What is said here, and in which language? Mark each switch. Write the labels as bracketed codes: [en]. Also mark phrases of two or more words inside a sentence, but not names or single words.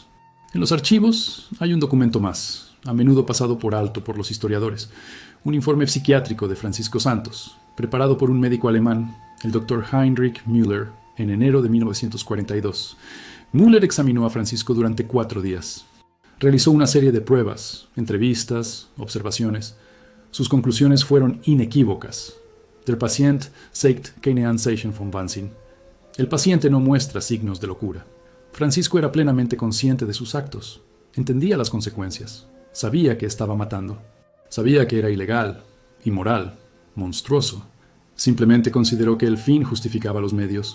[es] En los archivos hay un documento más, a menudo pasado por alto por los historiadores, un informe psiquiátrico de Francisco Santos, preparado por un médico alemán, el Dr. Heinrich Müller, en enero de 1942. Müller examinó a Francisco durante 4 días. Realizó una serie de pruebas, entrevistas, observaciones. Sus conclusiones fueron inequívocas. [de] Der Patient zeigt keine Anzeichen von Wahnsinn. [es] El paciente no muestra signos de locura. Francisco era plenamente consciente de sus actos. Entendía las consecuencias. Sabía que estaba matando. Sabía que era ilegal, inmoral, monstruoso. Simplemente consideró que el fin justificaba los medios.